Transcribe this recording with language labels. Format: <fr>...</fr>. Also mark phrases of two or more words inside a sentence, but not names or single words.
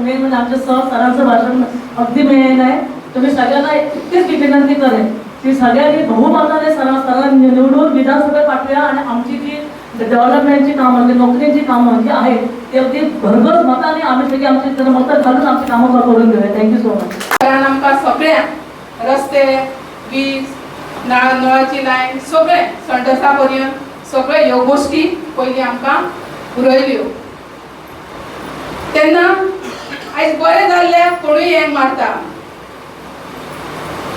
<mr>मेन म्हणजे आमच्या सरांचं भाषण अगदी मेन आहे. तुम्ही सगळ्यांना इतकीच विनंती करेन की सगळ्यांनी बहुमताने सरांना निवडून विधानसभेत पाठवूया आणि आमची जी डेव्हलपमेंटची कामं म्हणजे नोकरीची कामं जी आहेत ती अगदी भरघोस मताने आम्ही सगळी आमची मतं घालून आमची कामं करून घेऊया.</mr> <en>thank you so much.</en> <kok>कारण आमकां सगळ्यांक रस्ते, वीज, नळाची लायन सगळे संडसा पर्यंत सगळे ह्यो गोष्टी पयलीं आमकां पुरयल्यो. तेन्ना आयज बरें जाल्लें कोणूय हें मारता.</kok>